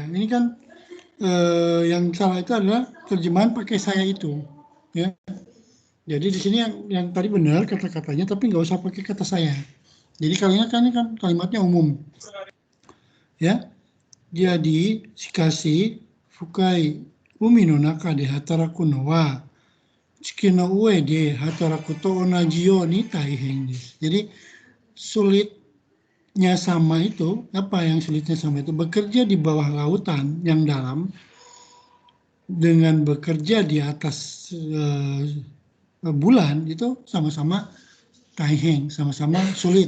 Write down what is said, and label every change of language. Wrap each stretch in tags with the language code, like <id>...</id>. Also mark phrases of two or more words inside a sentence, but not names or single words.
<id>Ini kan yang salah itu adalah terjemahan pakai saya itu, ya. Jadi di sini yang tadi benar kata-katanya, tapi nggak usah pakai kata saya. Jadi kalimat ini kan kalimatnya umum, ya.</id> <ja>Jadi しかし深い海の中で働くのは月の上で働くと同じように大変です.</ja> <id>Jadi sulitnya sama itu, apa yang sulitnya sama itu? Bekerja di bawah lautan yang dalam dengan bekerja di atas bulan itu sama-sama taiheng, sama-sama sulit.</id>